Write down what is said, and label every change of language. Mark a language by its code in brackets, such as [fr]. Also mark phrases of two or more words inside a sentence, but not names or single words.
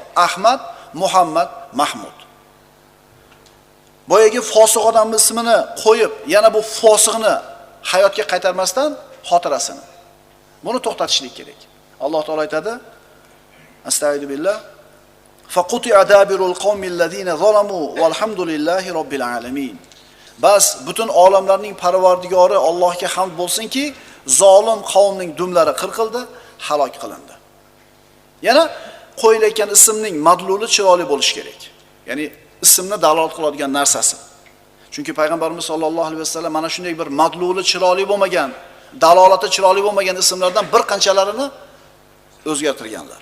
[uz] Ahmad, Muhammad, Mahmud. Boyagi fosiq odamning ismini qo'yib, yana bu fosiqni hayotga qaytarmasdan xotirasini. Buni to'xtatishlik kerak. Alloh taolo aytadi: [ar] أستغفر بالله. فقطع دابر القوم الذين ظلموا والحمد لله رب العالمين. [uz] Bas butun olamlarning parvardigori Allohga hamd bo'lsinki, zolim qavmning dumlari qirqildi, halok qilindi. Yana qo'yilayotgan ismning madluli chiroyli bo'lishi kerak. Ya'ni ismni dalolat qiladigan narsasi. Chunki payg'ambarimiz [ar] صلى الله عليه وسلم [uz] mana shunday bir madluli chiroyli bo'lmagan, dalolati chiroyli bo'lmagan ismlardan bir qanchalarini o'zgartirganlar.